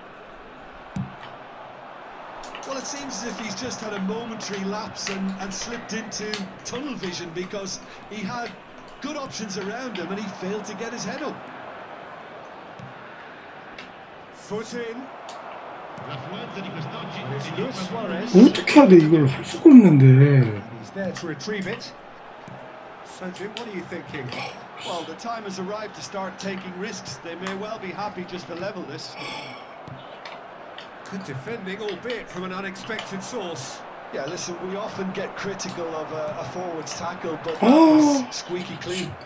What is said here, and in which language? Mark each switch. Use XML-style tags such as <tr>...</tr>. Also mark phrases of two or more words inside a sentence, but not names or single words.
<en>Well, it seems as if he's just had a momentary lapse and slipped into tunnel vision, because he had good options around him and he failed to get his head up. Foot in.</en> <it>L'affluenza di quest'oggi</it> <en>And it's</en> <it>è di Luis Suarez.</it> <ko>어떻게 해야 돼 이걸 할 수가 없는데.</ko> <en>He's there to retrieve it. So Jim, what are you thinking? Well, the time has arrived to start taking risks. They may well be happy just to level this. Good defending, albeit from an unexpected source. Yeah, listen, we often get critical of a forward's tackle, but that was squeaky clean.</en>